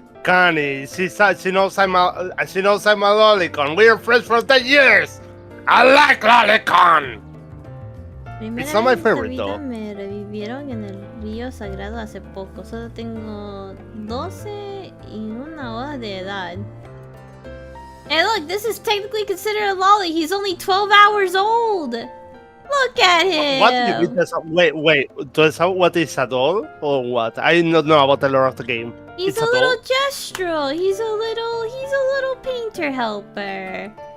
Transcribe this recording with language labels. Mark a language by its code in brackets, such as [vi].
[en] Connie, she knows I'm a lolicon. We're friends for 10 years. I like lolicon. It's not my favorite though. [es] Me revivieron en el río sagrado hace poco. Solo tengo 12 y una hora de edad. [en] Hey, look, this is technically considered a lolly. He's only 12 hours old. Look at him! What do you mean? Wait. Does what is a doll or what? I don't know about the lore of the game. He's a little gestural. He's a little painter helper.